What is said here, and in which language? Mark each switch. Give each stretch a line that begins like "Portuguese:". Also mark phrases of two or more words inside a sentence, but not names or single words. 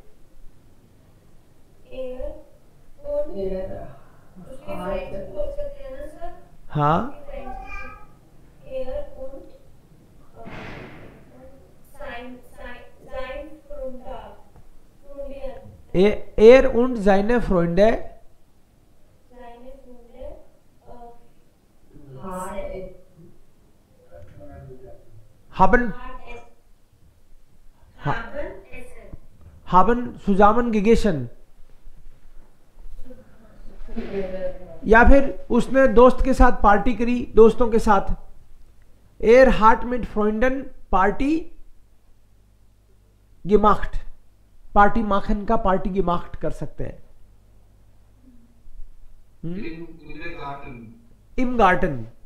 German: हाँ, एयर und seine Freunde haben zusammen gegessen,
Hindi: या फिर उसने दोस्त के साथ पार्टी करी, दोस्तों के साथ।
German: Er hat mit Freunden Party gemacht, Party machen का पार्टी gemacht
Hindi: कर सकते हैं।
German: im Garten.